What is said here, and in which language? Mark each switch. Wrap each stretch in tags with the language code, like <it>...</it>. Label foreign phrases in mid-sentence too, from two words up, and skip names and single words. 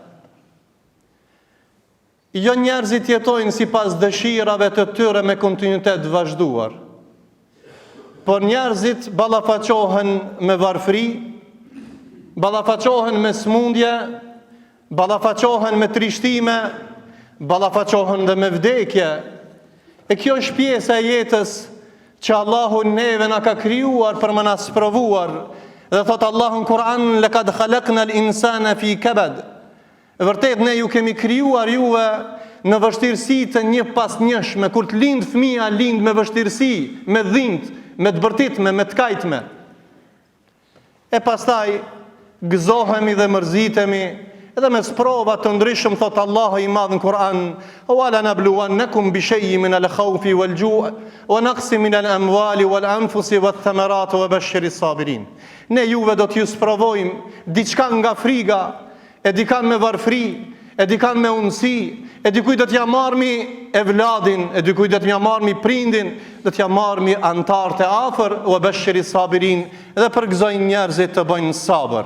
<sq>Jo njerëzit jetojnë si pas dëshirave të tyre me kontinuitet vazhduar, por njerëzit ballafaqohen me varfëri, ballafaqohen me smundje, ballafaqohen me trishtime, ballafaqohen dhe me vdekje. E kjo është pjesë e jetës që Allahu neve na ka krijuar për më na sprovuar. Dhe thot Allahu në Kur'an,</sq> <ar>لقد خلقنا الإنسان في كبد.</ar> <sq>Vërtet ne ju kemi krijuar juve në vështirësi të një pas njëshme. Kur të lind fëmia, lind me vështirësi, me dhimbje, me të bërtitme, me të kajtme. E pastaj gëzohemi dhe mërzitemi, edhe me sprova të ndryshëm, thot Allahu i madh në Kur'an,</sq> <ar>ولنبلونكم بشيء من الخوف والجوع ونقص من الأموال والأنفس والثمرات وبشر الصابرين.</ar> <sq>Ne juve do t'ju sprovojmë diçka nga friga, e dikan me varfri, e dikan me unësi, e dikuj do t'ja marmi evladin, e dikuj do t'ja marmi prindin, do t'ja marmi antarët e afër,</sq> <ar>وبشر الصابرين,</ar> <sq>dhe përgëzojnë njerëzit të bëjnë sabër.</sq>